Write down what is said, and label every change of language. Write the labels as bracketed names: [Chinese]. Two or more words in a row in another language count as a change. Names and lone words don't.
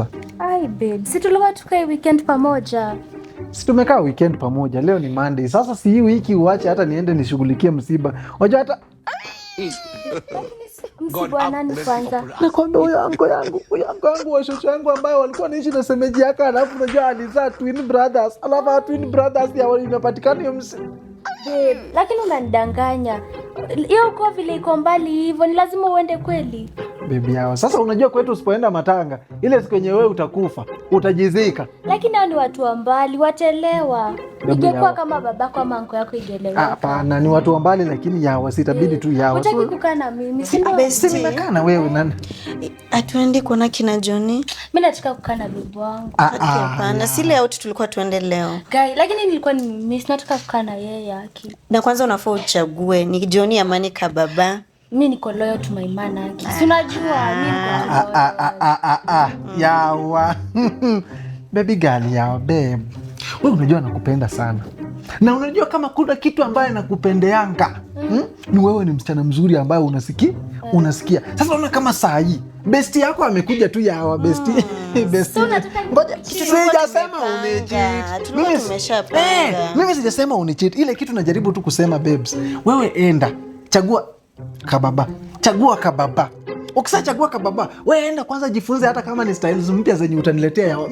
[Swahili] Ai babe, si tulikuwa tukae weekend pamoja. Si tumekaa weekend pamoja. Leo ni Monday. Sasa si hii wiki uache hata niende nishughulikie msiba. Unajua hata msiba nani kwanza? nakwambia huyo anko yangu wa shosho yangu ambayo walikuwa naishi na semeji yake, alafu unajua alizaa twin brothers. Alafu twin brothers ya wale imepatikana hiyo msiba. Babe, lakini unanidanganya. Hiyo kwa vile iko mbali hivyo ni lazima uende kweli. Baby yao. Sasa unajua kwetu usipoenda matanga, ile siku yenyewe wewe utakufa, utajizika. Lakini hao ni watu wa mbali, watelewa. Ingekuwa kama babako ama anko yako ingelewa. Hapana, ni watu wa mbali lakini yao sitabidi tu yao. Unataka kukaa na mimi, si ndio? Si nimekaa na wewe nani? Atuende kuona kina Johnny. Mimi nataka kukaa na bibi wangu. Hapana, si leo tu tulikuwa tuende leo. Guy, lakini nilikuwa nataka kukaa na yeye yake. Na kwanza unafaa uchague ni Johnny ama ni Kababa. Mimi niko [English] loyal to my man [Swahili] yake. Si unajua mimi niko loyal. Yawa. Baby girl yawa babe. Wewe unajua nakupenda sana. Na unajua kama kuna kitu ambaye nakupendeanga. Ni wewe ni msichana mzuri ambaye unasikia. Sasa unaona kama saa hii bestie yako amekuja tu yawa bestie. Bestie. Ngoja sijasema unicheat. Mimi sijasema unicheat. Ile kitu najaribu tu kusema babes. Wewe enda. Chagua kababa. Ukishachagua kababa, wewe enda kwanza jifunze hata kama ni styles mpya zenye utaniletea yawa.